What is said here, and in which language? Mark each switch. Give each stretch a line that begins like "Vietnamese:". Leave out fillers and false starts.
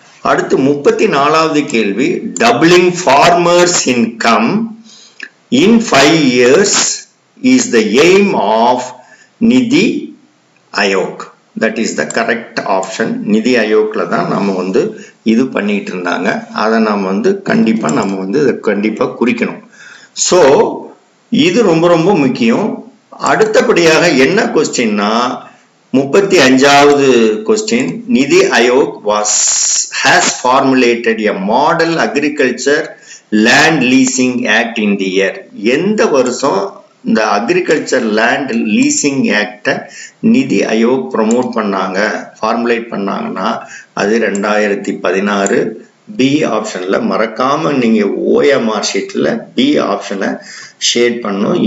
Tamil: அடுத்து 34வது கேள்வி
English: Doubling farmers income in 5 years is the aim of NITI Aayog. That is the correct option.
Tamil: நிதி ஆயோக்ல தான் நம்ம வந்து இது பண்ணிட்டு இருந்தாங்க. அதை நம்ம வந்து கண்டிப்பாக குறிக்கணும். ஸோ இது ரொம்ப ரொம்ப முக்கியம். அடுத்தபடியாக என்ன கொஸ்டின்னா 35வது கொஸ்டின்
English: NITI Aayog has formulated a model agriculture land leasing act in the year.
Tamil: எந்த வருஷம் இந்த அக்ரிகல்ச்சர் லேண்ட் லீசிங் ஆக்டை நிதி ஆயோக் ப்ரமோட் பண்ணாங்க ஃபார்முலேட் பண்ணாங்கன்னா அது 2016, பி ஆப்ஷன்ல மறக்காம நீங்க ஓஎம்ஆர் ஷீட்ல பி ஆப்ஷனை ஷேட் பண்ணணும்.